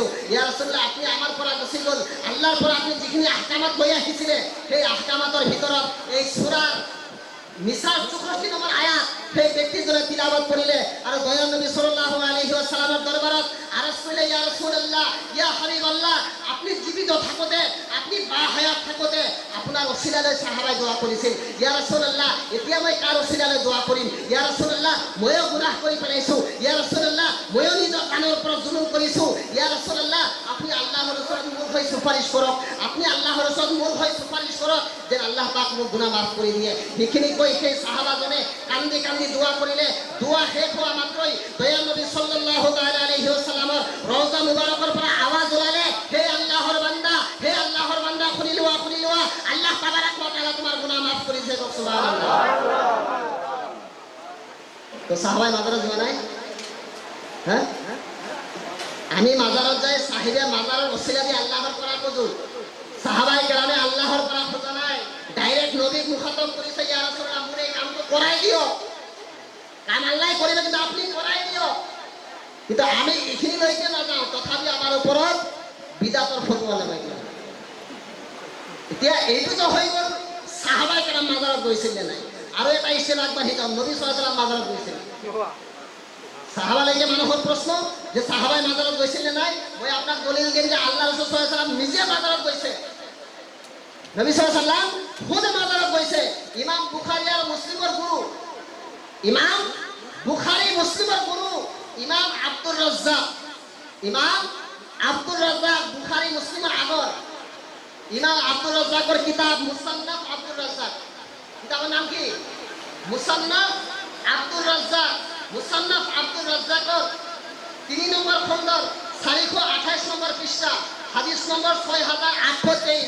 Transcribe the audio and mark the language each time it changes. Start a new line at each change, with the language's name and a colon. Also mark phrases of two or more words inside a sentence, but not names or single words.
Arabic: يا رسول الله
Assamese: আপনি আমার পৰা গুচি গ'ল, আল্লাহৰ পৰা আপনি যিখিনি আহকামাত লৈ আহিছিলে সেই আহকামাতৰ ভিতৰত এই সূৰা নিসার 64 নম্বৰ আয়াত সেই ব্যক্তিজনে তিলাওয়াত কৰিলে আৰু দয়াল নবী
Arabic: صلى الله عليه وسلم
Assamese: দৰবাৰত আরজ কৰিলে,
Arabic: يا رسول الله يا حبيب الله,
Assamese: আপনি জীবিত থাকোতে, আপনি বা হায়াত থাকোতে আপোনাৰ ওসিলালৈ সাহাবাই দোয়া কৰিছিল।
Arabic: يا رسول الله
Assamese: এতিয়া মই কাৰ ওসিলালৈ দোয়া কৰিম?
Arabic: يا رسول الله
Assamese: ময়ো গুনাহ কৰি পেলাইছো,
Arabic: يا رسول الله
Assamese: ময়ো নিজৰ কাণৰ ওপৰত জুলুম কৰিছো,
Arabic: يا رسول الله
Assamese: আপনি আল্লাহৰ ওচৰত মোৰ হৈ সুপাৰিশ কৰক, আপনি আল্লাহৰ ওচৰত মোৰ হৈ সুপাৰিশ কৰক যে আল্লাহ পাক মোৰ গুনাহ মাফ কৰি দিয়ে। সেইখিনি কৈ সেই সাহাবাজনে কান্দি কান্দি দোয়া কৰিলে। দোয়া শেষ হোৱা মাত্ৰই দয়াল নবী
Arabic: صلى الله تعالى عليه وسلم
Assamese: রওজা মুবারকৰ পৰা আৱাজ ওলালে, হে আল্লাহৰ বান্দা, হে আল্লাহৰ বান্দা, শুনি লোৱা,
Arabic: الله تبارك وتعالى
Assamese: তোমাৰ গুনাহ মাফ কৰিছে, সুবহানাল্লাহ। তো সাহাবাই মাজাৰত যোৱা নাই? হ্যাঁ, আমি মাজাৰত যাই সাহিবে মাজাৰৰ ওসিলা দি আল্লাহৰ পৰা খোজো, সাহাবাই কেৰামে আল্লাহৰ পৰা খোজা নাই, ডাইরেক্ট নবীক মুখাতব কৰিছে,
Arabic: يا رسول الله
Assamese: মোৰ এই কামটো কৰাই দিও, কাম আল্লাহ কৰিলে কিন্তু আপনি কৰাই দিও। কিন্তু আমি এইখিনি লৈকে নাযাওঁ, তথাপি আমাৰ ওপৰত বিদাতৰ ফতোৱা লগাই দিয়ে। এতিয়া এইটো যে হৈ গ'ল, সাহাবাই কেৰাম মাজাৰত গৈছিল নে নাই? আৰু এটা ইছ্তেম আগবাঢ়ি যাওঁ, নবী
Arabic: صلى الله عليه وسلم
Assamese: মাজাৰত গৈছিল। সাহাবালৈকে মানুহৰ প্ৰশ্ন যে সাহাবাই মাজাৰত গৈছিল নে নাই? মই আপোনাক দলিল দিম যে আল্লাহ ৰাসূল
Arabic: صلى الله عليه وسلم
Assamese: নিজে মাজাৰত গৈছে, নবী
Arabic: صلى الله عليه وسلم
Assamese: খুদ মাজাৰত গৈছে। ইমাম বুখাৰী আৰু মুছলিমৰ গুৰু, ইমাম বুখাৰী মুছলিমৰ গুৰু ইমাম আব্দুর রাজ্জাক, ইমাম আব্দুর রাজ্জাক বুখারী মুসলিমের আগর, ইমাম আব্দুর রাজ্জাকের কিতাব মুসান্নাফ আব্দুর রাজ্জাক, কিতাবের নাম কি? মুসান্নাফ আব্দুর রাজ্জাক। মুসান্নাফ আব্দুর রাজ্জাকের 3 নম্বর খণ্ডর 428 নম্বর পৃষ্ঠা, হাদিস নম্বর 6823।